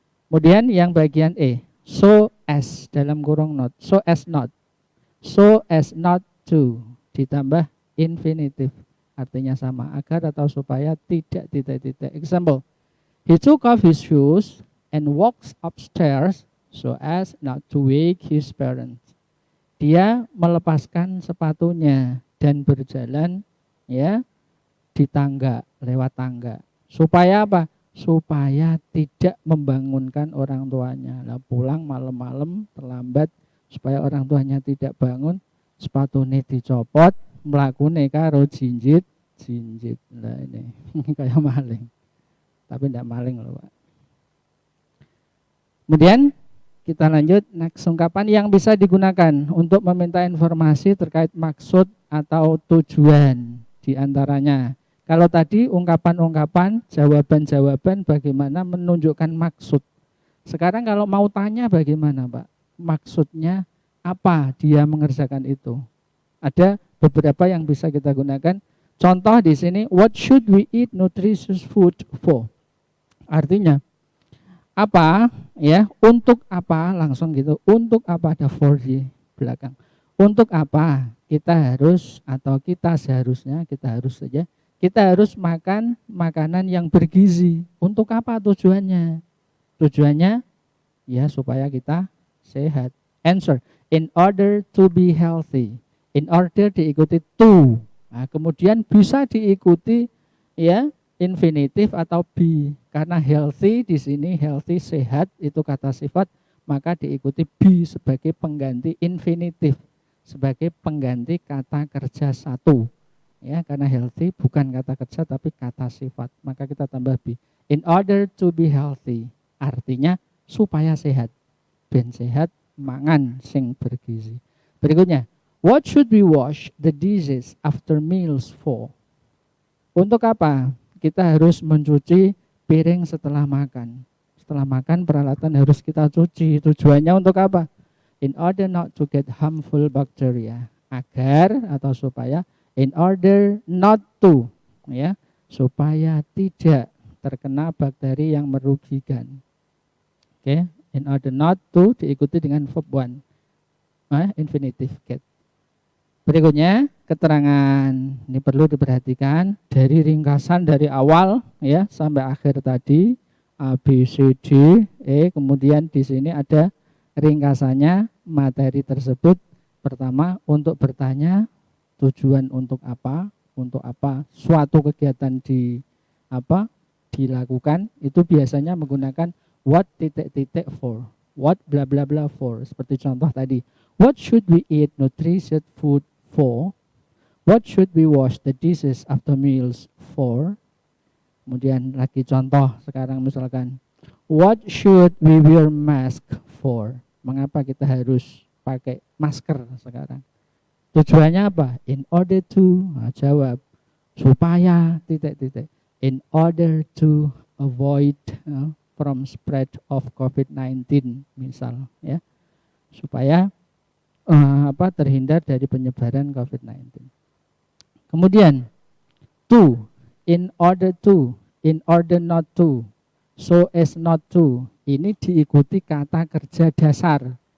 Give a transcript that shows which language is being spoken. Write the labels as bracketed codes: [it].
[id] Kemudian yang bagian E, so as dalam kurung not, so as not to ditambah infinitif, artinya sama, agar atau supaya tidak titik-titik. [en] Example, he took off his shoes and walks upstairs so as not to wake his parents. [id] Dia melepaskan sepatunya dan berjalan ya di tangga, lewat tangga. Supaya apa? Supaya tidak membangunkan orang tuanya. Lah pulang malam-malam terlambat supaya orang tuanya tidak bangun, [jv] sepatune dicopot, mlakune karo jinjit. [id] Lah ini kayak maling. Tapi tidak maling loh, Pak. Kemudian kita lanjut, next ungkapan yang bisa digunakan untuk meminta informasi terkait maksud atau tujuan diantaranya. Kalau tadi ungkapan-ungkapan, jawaban-jawaban bagaimana menunjukkan maksud. Sekarang kalau mau tanya bagaimana Pak? Maksudnya apa dia mengerjakan itu? Ada beberapa yang bisa kita gunakan. Contoh di sini, [en] what should we eat nutritious food for? [id] Artinya, apa ya, untuk apa, langsung gitu, untuk apa, ada for di belakang. Untuk apa kita harus atau kita seharusnya, kita harus saja, kita harus makan makanan yang bergizi. Untuk apa tujuannya? Tujuannya ya supaya kita sehat. [en] Answer, in order to be healthy. [id] In order diikuti to. Nah, kemudian bisa diikuti ya infinitif atau be. Karena healthy di sini, healthy sehat itu kata sifat, maka diikuti be sebagai pengganti infinitif, sebagai pengganti kata kerja 1. Ya, karena healthy bukan kata kerja tapi kata sifat, maka kita tambah be. [en] In order to be healthy, [id] artinya supaya sehat. [jv] Ben sehat mangan sing bergizi. [en] Berikutnya, what should we wash the dishes after meals for? [id] Untuk apa? Kita harus mencuci piring setelah makan. Setelah makan peralatan harus kita cuci. Tujuannya untuk apa? [en] In order not to get harmful bacteria. [id] Agar atau supaya, in order not to, ya, supaya tidak terkena bakteri yang merugikan. Oke, in order not to diikuti dengan verb 1. infinitive get. Berikutnya keterangan ini perlu diperhatikan dari ringkasan dari awal ya sampai akhir tadi A B C D E, kemudian di sini ada ringkasannya materi tersebut. Pertama, untuk bertanya tujuan untuk apa suatu kegiatan dilakukan, itu biasanya menggunakan what titik-titik for, what bla bla bla for. Seperti contoh tadi, [en] what should we eat nutritious food for, what should we wash the dishes after meals for. [id] Kemudian lagi contoh sekarang misalkan, [en] what should we wear mask for, [id] mengapa kita harus pakai masker sekarang. Tujuannya apa? In order to, jawab, supaya titik-titik. [en] In order to avoid from spread of COVID-19 [id] misal ya. Supaya terhindar dari penyebaran COVID-19. Kemudian to, in order to, in order not to, so as not to. Ini diikuti kata kerja dasar.